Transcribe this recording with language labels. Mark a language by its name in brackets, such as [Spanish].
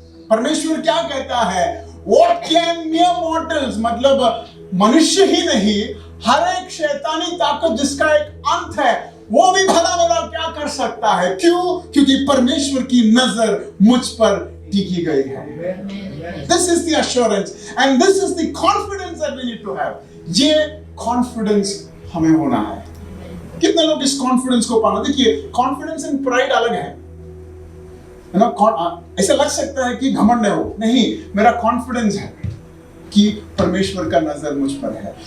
[Hindi] परमेश्वर क्या कहता है [English] what can mere mortals [Hindi] मतलब मनुष्य ही नहीं, हर एक शैतानी ताकत जिसका एक अंत है वो भी भला भला क्या कर सकता है। क्यों? क्योंकि परमेश्वर की नजर मुझ पर टिकी गई है। [English] This is the assurance and this is the confidence that we need to have। [Hindi] ये कॉन्फिडेंस हमें होना है। कितने लोग इस कॉन्फिडेंस को पाना? देखिए कॉन्फिडेंस एंड प्राइड अलग है ना। ऐसा लग सकता है कि घमंड है वो, नहीं, मेरा कॉन्फिडेंस है कि परमेश्वर का नजर मुझ पर है।